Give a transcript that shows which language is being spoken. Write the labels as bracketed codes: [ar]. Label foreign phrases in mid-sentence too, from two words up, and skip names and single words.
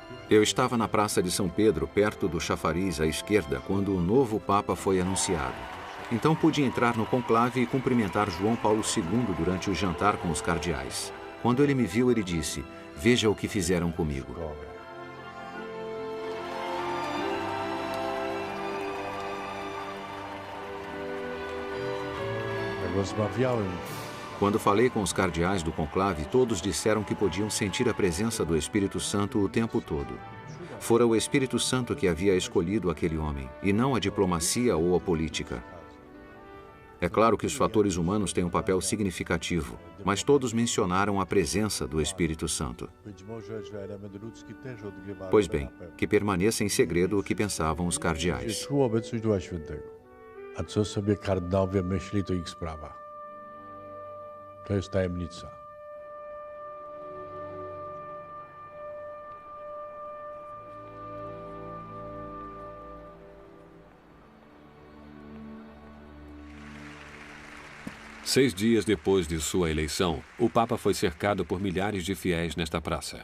[pt] Eu estava na Praça de São Pedro, perto do chafariz à esquerda, quando o novo Papa foi anunciado. Então pude entrar no conclave e cumprimentar João Paulo II durante o jantar com os cardeais. Quando ele me viu, ele disse, veja o que fizeram comigo. [pl] Jak rozmawiałem, [pt] Quando falei com os cardeais do conclave, todos disseram que podiam sentir a presença do Espírito Santo o tempo todo. Fora o Espírito Santo que havia escolhido aquele homem, e não a diplomacia ou a política. É claro que os fatores humanos têm um papel significativo, mas todos mencionaram a presença do Espírito Santo. [pl] być może, że element ludzki też odgrywa [pt] Pois [pl] rolę [pt] bem, [pl] na pewno. [pt] que permaneça em segredo o que pensavam os [pl] Że [pt] cardeais. [pl] czuł obecność Ducha Świętego. A co sobie kardynałowie myśli, to ich sprawa. To jest tajemnica. [pt] Seis dias depois de sua eleição, o Papa foi cercado por milhares de fiéis nesta praça.